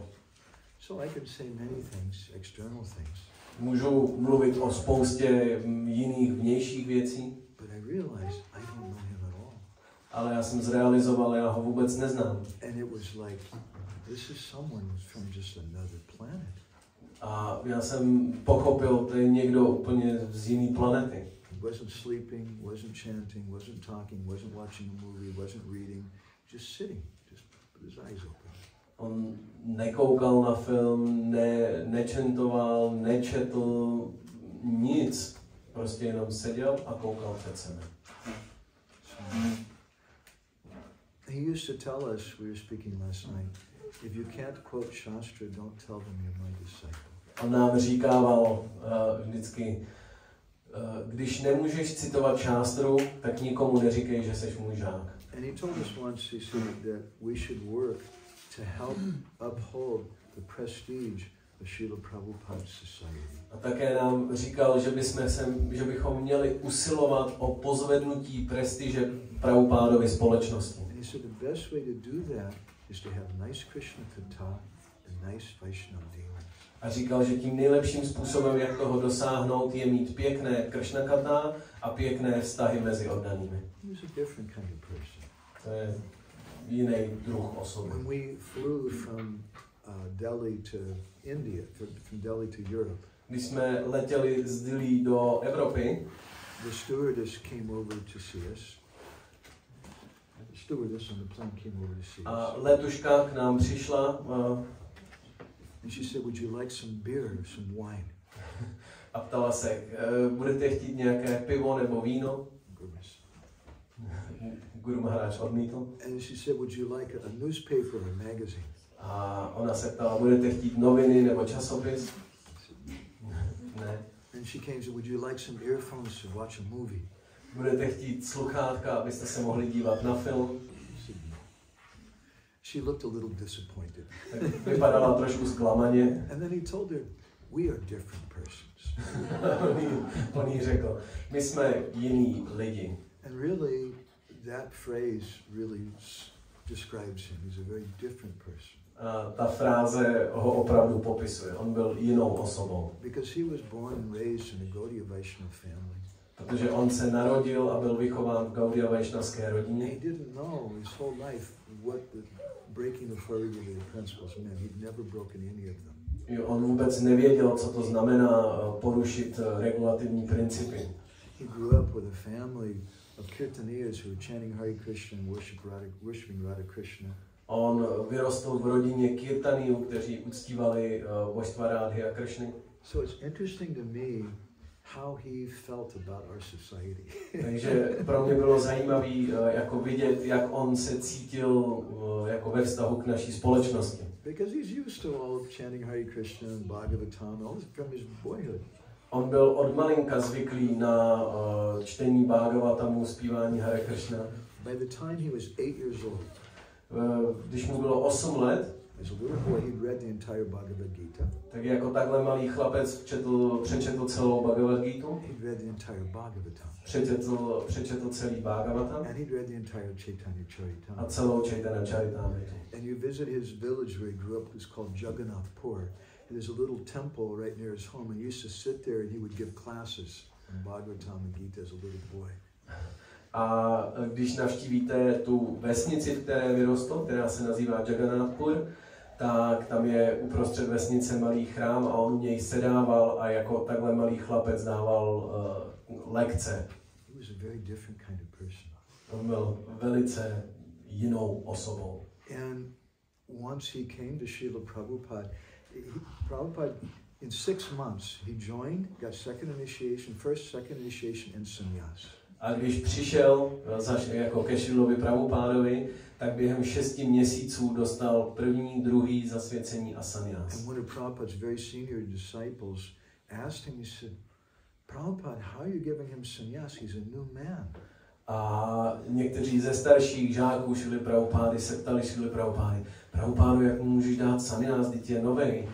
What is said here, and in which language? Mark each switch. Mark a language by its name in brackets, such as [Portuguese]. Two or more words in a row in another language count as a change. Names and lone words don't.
[English] So I can say many things, external things. [Czech] Můžu mluvit o spoustě jiných vnějších věcí, [English] But I realized I don't know him at all. [Czech] ale já jsem zrealizoval, já ho vůbec neznám. [English] And it was like, this is someone from just another planet. [Czech] A já jsem pochopil, to je někdo úplně z jiné planety. [English] He wasn't sleeping, wasn't chanting, wasn't talking, wasn't watching a movie, wasn't reading, just sitting, just with his eyes open. [Czech] On nekoukal na film, nečentoval, nečetl nic. Prostě jenom seděl a koukal před sebe. [English] He used to tell us, we were speaking last night, if you can't quote Shastra, don't tell them you're my disciple. [Czech] On nám říkával vždycky, když nemůžeš citovat šástru, tak nikomu neříkej, že seš můj žák. [English] And he told us once, he said that we should work to help uphold the prestige of Srila Prabhupada's society. [Czech] A také nám říkal, že bychom měli usilovat o pozvednutí prestiže Prabhupádovy společnosti. [English] And he said the best way to do that is to have nice [Sanskrit] Krishna katha [English] and nice Vaishnava dealings. [Czech] A říkal, že tím nejlepším způsobem, jak toho dosáhnout, je mít pěkné [Sanskrit] Krishna katha [Czech] a pěkné vztahy mezi oddanými. [English] He was a different kind of person. [Czech] To je jiný druh osoby. [English] When we flew from Delhi to India, from Delhi to Europe, [Czech] Když jsme letěli z Dillí do Evropy, [English] the stewardess came over to see us. The stewardess on the plane came over to see [Czech] a [English] us. [Czech] letuška k nám přišla [English] And she said, would you like some beer or some wine? [Czech] a ptala se, budete chtít nějaké pivo nebo víno? Guru Maharaj odmítl. [English] And she said, would you like a newspaper or a magazine? [Czech] A ona se ptala, budete chtít noviny nebo časopis? Ne. [English] And she came and said, would you like some earphones to watch a movie? [Czech] Budete chtít sluchátka, abyste se mohli dívat na film? [English] She looked a little disappointed. [Czech] Tak vypadala trošku zklamaně. [English] And then he told her, we are different persons. [Czech] On jí řekl, my jsme jiní lidi. [English] And really, that phrase really describes him. He's a very different person. [Czech] A ta fráze ho opravdu popisuje. On byl jinou osobou. [English] Because he was born and raised in a Gaudiya Vaishnava family. [Czech] Protože on se narodil a byl vychován v Gaudiya Vaishnavské rodině. [English] He didn't know his whole life what the breaking the four regulated principles meant. He'd never broken any of them. [Czech] On vůbec nevěděl, co to znamená porušit regulativní principy. [English] He grew up with a family of kirtaniyas who were chanting Hare Krishna and worshiping Radha Krishna. [Czech] On vyrostl v rodině kirtanijů, kteří uctívali božstva Rádhy a Kršny. [English] So it's interesting to me how he felt about our society. [Czech] Takže pro mě bylo zajímavé jako vidět, jak on se cítil jako ve vztahu k naší společnosti. [English] Because he's used to all chanting Hare Krishna and Bhagavatam, all from his boyhood. [Czech] On byl od malinka zvyklý na čtení Bhagavatamu, zpívání Hare Krishna. [English] By the time he was 8 years old, [Czech] když mu bylo 8 let, [English] as a little boy, he'd read the entire Bhagavad Gita. [Czech] tak jako takhle malý chlapec přečetl celou Bhagavad Gitu. [English] He'd read the entire Bhagavatam. [Czech] Přečetl celý Bhagavatam. [English] And he'd read the entire Chaitanya Charitamrita. [Czech] A celou Chaitanya Charitamritu. [English] And you visit his village where he grew up, it's called Jagannath Pur. And there's a little temple right near his home, and he used to sit there and he would give classes on Bhagavatam and Gita as a little boy. [Czech] A když navštívíte tu vesnici, v které vyrostl, která se nazývá Jagannath Pur, tak tam je uprostřed vesnice malý chrám a on u něj sedával a jako takhle malý chlapec dával lekce. [English] He was a very different kind of person. [Czech] On byl velice jinou osobou. [English] And once he came to Srila Prabhupada, Prabhupada, in 6 months, he joined, got first, second initiation, and sannyas. [Czech] A když přišel jako ke Šrilovi Prabhupádovi, tak během 6 měsíců dostal první, druhý zasvěcení a sannyas. [English] And one of Prabhupada's very senior disciples asked him, he said, Prabhupada, how are you giving him sannyas? He's a new man. [Czech] A někteří ze starších žáků Šrily Prabhupády se ptali Šrily Prabhupády, Prabhupádu, jak mu můžeš dát sannyas, teď je novej.